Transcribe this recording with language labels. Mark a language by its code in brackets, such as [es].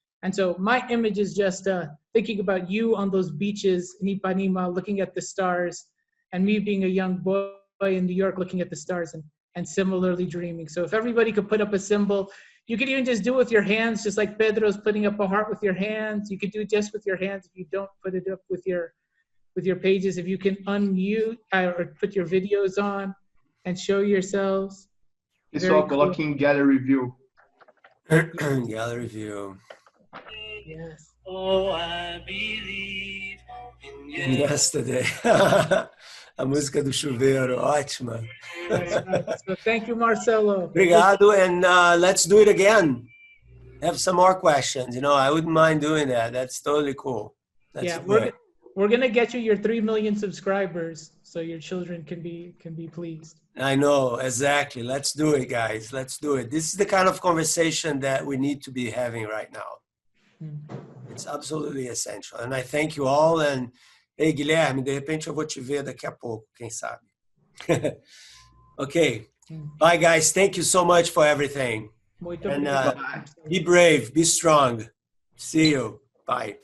[en] And so my image is just thinking about you on those beaches in Ipanema, looking at the stars, and me being a young boy in New York looking at the stars and similarly dreaming. So if everybody could put up a symbol, you could even just do it with your hands, just like Pedro's putting up a heart with your hands. You could do it just with your hands if you don't put it up with your pages. If you can unmute or put your videos on and show yourselves. [pt] Pessoal, coloque em gallery view. [en] Gallery view. Yes. Oh, I believe in yesterday. [pt] A música do chuveiro, ótima. [en] So thank you, Marcelo. Obrigado, and let's do it again. Have some more questions. You know, I wouldn't mind doing that. That's totally cool. We're gonna get you your 3 million subscribers, so your children can be pleased. I know, exactly. Let's do it, guys. Let's do it. This is the kind of conversation that we need to be having right now. It's absolutely essential. And I thank you all. And hey, [pt] Guilherme, de repente eu vou te ver daqui a pouco, quem sabe. [en] Okay. Bye, guys. Thank you so much for everything. [pt] Muito [en] and [pt] obrigado. [en] Be brave, be strong. See you. Bye.